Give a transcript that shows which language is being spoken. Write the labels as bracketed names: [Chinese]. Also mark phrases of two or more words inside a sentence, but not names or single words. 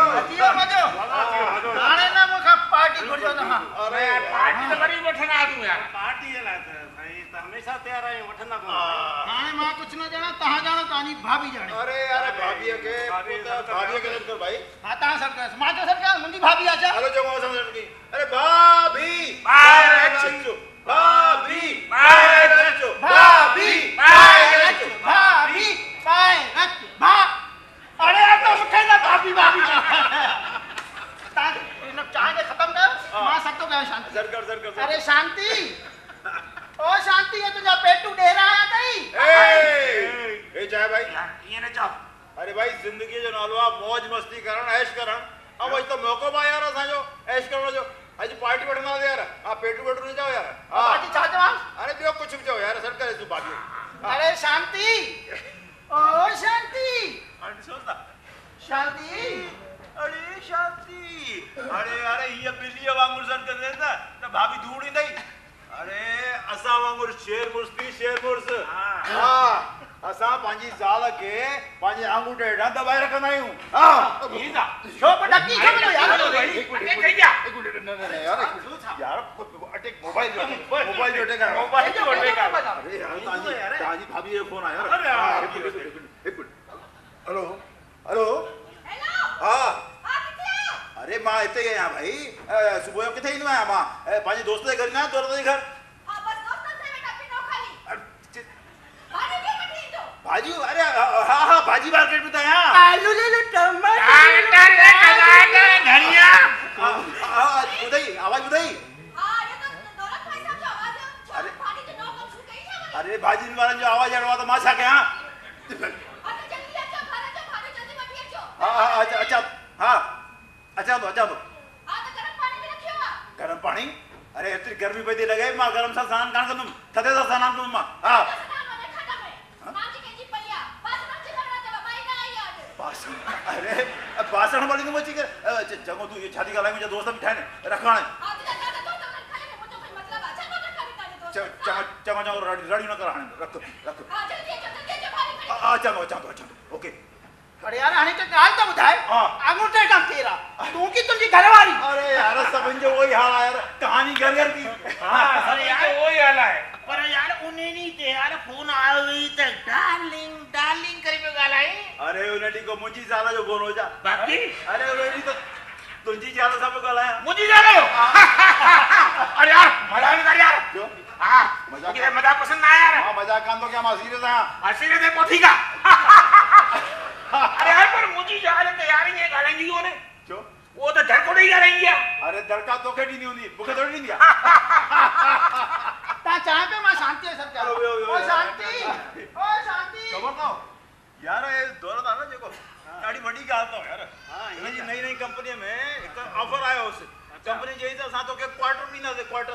[Sindhi] अचियो मजो हाणे ना मूंखां पार्टी घुरियो त हा अरे पार्टी त वरी वठंदा तूं यार पार्टी जे लाइ त साईं त हमेशा तयार आहियूं वठंदा कोन हाणे मां कुछ न ॼाणा तव्हां ॼाणो तव्हांजी भाभी ॼाणे अरे यार भाभीअ खे भाभीअ खे कर भाई हा तव्हां सर कयोसि मां चयो सर कयोसि मुंहिंजी भाभी आहे छा हलो चङो असां की अरे भाभी ॿाहिरि अचो भाभी ॿाहिरि अचो भाभी ॿाहिरि अच भाभी ॿाहिरि अच भा अरे आ तो मूंखे न भाभी भाभी तव्हां इन चांहि खे ख़तमु कयो मां सभु थो कयां शांति सर कर अरे शांति ओ शांति [Hindi] ये तुझा पेटू डेरा आया [Sindhi] अथई ए चाहे भाई ईअं न चओ अरे भाई ज़िंदगी जो नालो आहे मौज मस्ती करण ऐश करण अब अॼु त मौक़ो बि आहे यार असांजो ऐश करण जो अॼु पार्टी वठंदासीं यार हा पेटू वेटू न चओ यार हा बाकी छा चवां अरे ॿियो कुझु बि चओ यार सर करे तूं भाभी अरे शांति ओ शांति हाणे सोचता शांति अरे शांति अरे अरे ये बिल्लीअ वांगुरु सर कंदे त भाभी धूड़ ईंदई अरे असां वांगुरु शेर मुर्स थी शेर मुर्स हा असां पंहिंजी ज़ाल खे पंहिंजे आंगूठे हेठां दबाए रखंदा आहियूं हा ईंदा छो पटकी छो मिलो यार अटे ठही जा यार यार अटैक मोबाइल जो अटैक आहे मोबाइल जो अटैक आहे अरे यार तव्हांजी भाभी जो फोन आयो अरे यार हिकु मिनट हेलो हेलो हा अरे मां हिते ई आहियां भाई सुबुह जो किथे ईंदो आहियां मां पंहिंजे दोस्त जे घर न दौलत जे घर भाजी अरे हा हा भाजी [Hindi] मार्केट में तो आया आलू ले लो टमाटर धनिया [Sindhi] बुधाई आवाज बुधाई अरे भाजी वारनि जो आवाज अड़वा तो मां छा कयां हा अच्छा हा अचा तो गरम पानी अरे एतरी गर्मी पई थी लगे मां गरम सां सनान कान कंदुमि थधे सां सनान कंदुमि मां हा अरे बासण वाली तो मची कर चंगो तू ये शादी ॻाल्हाए मुंहिंजा दोस्त बि ठाहिनि रखण चङो रड़ी न कर हाणे रख हा चङो ओके अरे यार हाणे त ॻाल्हि त ॿुधाए हा आंगूठे खां केरा तूं की तुंहिंजी घरवारी अरे यार सभिनि जो वही हाल आहे यार [Hindi] कहानी घर घर की [Sindhi] हा अरे यार वही हाल आहे पर यार उन्हें नहीं ते यार फोन आयो हुई त डार्लिंग डार्लिंग करे पियो ॻाल्हाए अरे उन ॾींहुं को मुंहिंजी ज़ाल जो फोन हो जा बाकी अरे उन ॾींहुं त तुंहिंजी ज़ाल सां पियो ॻाल्हायां [Hindi] मुझे जानो अरे यार मजाक न कर यार क्यों हां मजाक मुझे मजाक पसंद ना यार [Sindhi] मां मजाक कान थो कयां मां सीरियस आहियां हसीने दे पोठी का अरे यार पर मुझी जाल तैयारी ये ॻाल्हाईंदी कोने छो [Hindi] वो तो घर को नहीं [Sindhi] ॻाल्हाईंदी आहे अरे दड़का तोखे ॾींदी हूंदी मूंखे थोड़ी ॾींदी आहे तव्हां चांहि पे मां शांति सर हलो, वियो, वियो, ओ वियो। शांति ख़बर अथव यार ये दौलत आहे न जेको ॾाढी वॾी ॻाल्हि अथव यार हिन जी नई कंपनीअ में हिकु ऑफर आयो हुउसि कंपनी चई त असां तोखे क्वार्टर ॾींदासीं क्वार्टर